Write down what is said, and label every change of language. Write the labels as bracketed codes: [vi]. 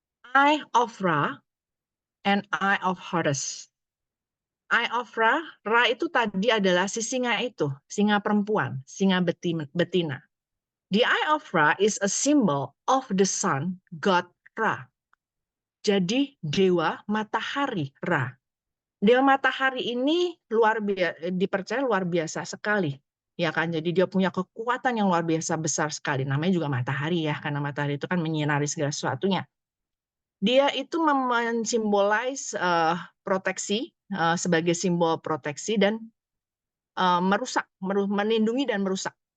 [en] Eye of Ra and Eye of Horus. [id] Eye of Ra, Ra itu tadi adalah si singa itu, singa perempuan, singa betina. [en] The Eye of Ra is a symbol of the sun, God Ra. [id] Jadi dewa matahari Ra. Dewa matahari ini dipercaya luar biasa sekali, ya kan? Jadi dia punya kekuatan yang luar biasa besar sekali. Namanya juga matahari ya, karena matahari itu kan menyinari segala sesuatunya. Dia itu mensimbolize proteksi sebagai simbol proteksi dan merusak, melindungi dan merusak.